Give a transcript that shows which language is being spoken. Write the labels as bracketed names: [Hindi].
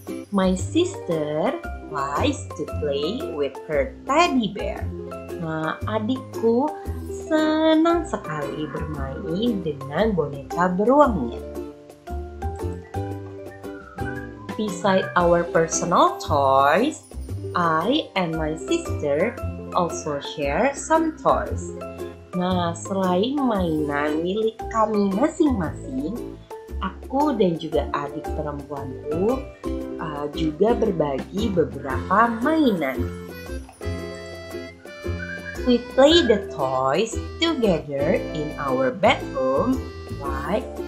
[English] My sister likes to play with her teddy bear. [Indonesian] Nah, adikku senang sekali bermain dengan boneka beruangnya. [English] Beside our personal toys, I and my sister also share some toys. [Indonesian] Nah, selain mainan milik kami masing-masing, aku dan juga adik perempuanku juga berbagi beberapa mainan. [English] We play the toys together in our bedroom, right?